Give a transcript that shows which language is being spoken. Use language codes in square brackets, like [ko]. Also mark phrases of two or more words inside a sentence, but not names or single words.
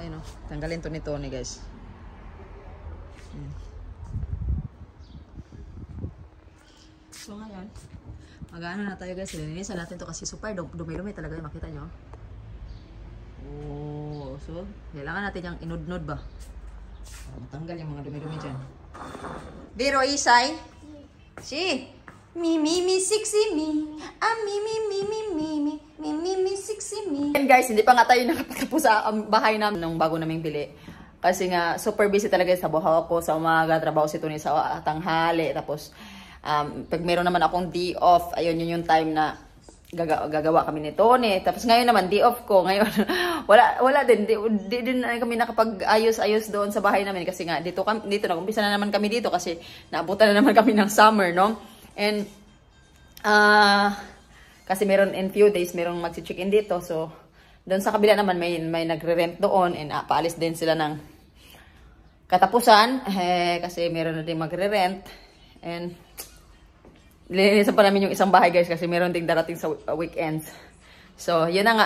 [tl] Ayun, tanggalin to ni Tony, guys. So ngayon, mag-ano na tayo, guys. Linisan natin to kasi super dumi-dumi talaga yung makita nyo. So kailangan natin yung inudnod ba? Para matanggal yung mga dumi-dumi dyan. Biro Isay? Si? Mi, sexy me. Mi, sexy me. [en] And guys, [tl] hindi pa nga tayo nakapagtapos sa bahay namin nung bago naming bili. Kasi nga, super busy talaga sa buhaw ko sa umaga. Trabaho si Tony sa tanghali. Tapos, pag meron naman akong [en] day off, [tl] ayun yun yung time na gagawa kami ni Tony. Tapos ngayon naman, [en] day off [tl] ko. Ngayon, wala din. Di din kami nakapag-ayos-ayos doon sa bahay namin. Kasi nga, dito nag-umpisa na naman kami dito kasi naabutan na naman kami ng summer, no? And, kasi meron [en] in few days, [tl] meron magsi-check-in dito. So, doon sa kabila naman, may nagre-rent doon. And paalis din sila ng katapusan. Kasi meron na din magre-rent. And, linisan pa namin yung isang bahay, guys. Kasi meron ding darating sa weekends. So, yun na nga.